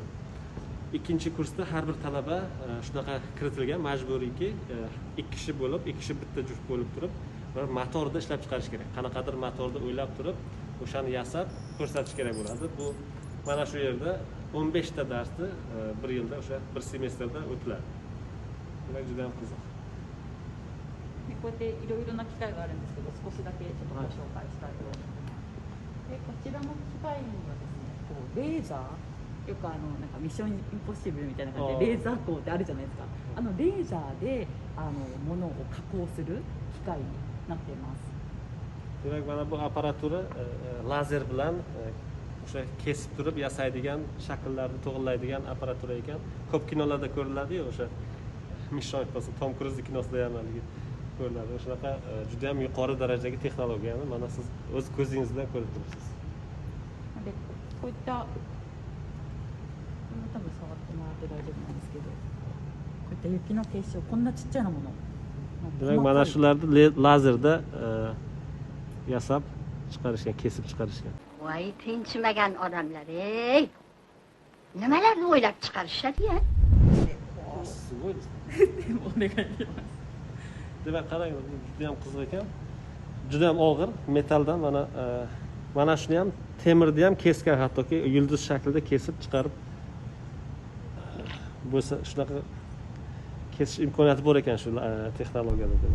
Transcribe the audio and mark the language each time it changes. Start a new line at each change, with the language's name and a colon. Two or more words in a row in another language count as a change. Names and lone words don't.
Uzbek: Ikkinchi kursda har bir talaba shunaqa kiritilgan, majburiyki, ikki kishi bo'lib, ikki kishi bitta juft bo'lib turib, va motorni ishlab chiqarish kerak. Qanaqadir motorni o'ylab turib, o'shani yasab ko'rsatish kerak bo'ladi. Bu mana shu yerda 15 ta darsni bir yilda, o'sha bir semestrda o'tiladi. Demak, juda ham qiziq.
Japanese: こうやっていろいろな機械があるんですけど、少しだけちょっとご紹介したいと思います。で、こちらの機械にはですね、こうレーザー、よくなんかミッションインポッシブルみたいな感じでレーザー光ってあるじゃないですか。レーザーで物を加工する機械になっています。
Uzbek: Demak, mana bu apparatura lazer bilan o'sha kesib turib yasaydigan, shakllarni to'g'rilaydigan apparatura ekan. Ko'p kinolarda ko'riladi-yu, o'sha Mission Impossible, Tom Cruise kinosida ham ko'riladi. O'shanaqa juda ham yuqori darajadagi texnologiyani mana siz o'z ko'zingiz bilan ko'rib turibsiz.
Japanese: で、こういった多分触ってもらって大丈夫なんですけど、こういった雪の結晶、こんなちっちゃなもの。
Uzbek: Demak, mana shularni lazerda yasab chiqarishgan, kesib chiqarishgan. Voy, tinchimagan odamlar, ey. Nimalarni o'ylab chiqarishadi-ya?
Japanese: すごいですね。お願いします。
Uzbek: Demak, qarang, juda ham qiziq ekan. Juda ham og'ir metaldan mana shuni ham temirni ham kesgan, hattoki yulduz shaklida kesib chiqarib bo'lsa shunaqa kesish imkoniyati bor ekan shu texnologiyada.